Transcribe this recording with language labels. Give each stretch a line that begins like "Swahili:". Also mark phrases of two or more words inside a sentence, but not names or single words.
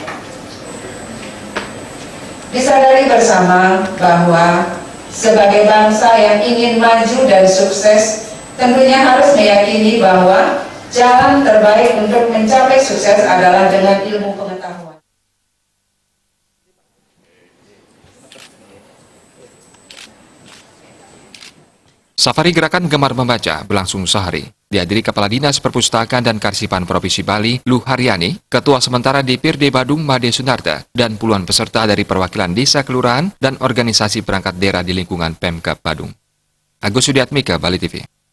Indonesian: Disadari bersama bahwa sebagai bangsa yang ingin maju dan sukses, tentunya harus meyakini bahwa jalan terbaik untuk mencapai sukses adalah dengan ilmu pengetahuan. Safari Gerakan Gemar Membaca berlangsung sehari. Dihadiri Kepala Dinas Perpustakaan dan Kearsipan Provinsi Bali, Luh Haryani, Ketua Sementara DPRD Badung, Made Sunarta, dan puluhan peserta dari perwakilan desa, kelurahan, dan organisasi perangkat daerah di lingkungan Pemkab Badung. Agus Sudiatmika, Bali TV.